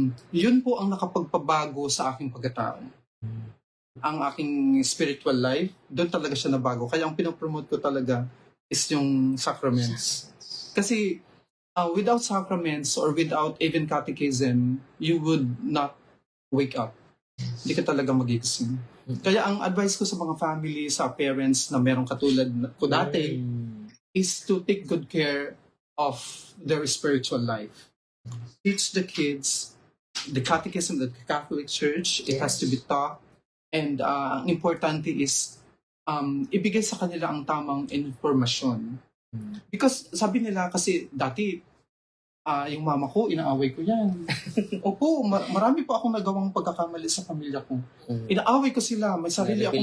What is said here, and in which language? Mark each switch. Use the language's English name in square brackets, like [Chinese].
[Filipino] Yun po ang nakapagpabago sa aking pagkatao. Ang aking spiritual life, doon talaga siya nabago. Kaya ang pinopromote ko talaga is yung sacraments. [English] Kasi without sacraments or without even catechism, you would not wake up. [Filipino] Hindi ka talaga magigising. Kaya ang advice ko sa mga family, sa parents na merong katulad ko dati, is to take good care of their spiritual life. [English] Teach the kids the catechism of the Catholic Church. It has to be taught. [Filipino] And ang importante is ibigay sa kanila ang tamang informasyon. Because sabi nila kasi dati, yung mama ko, inaaway ko yan. Opo, marami po akong nagawang pagkakamali sa pamilya ko. Inaaway ko sila, may sarili akong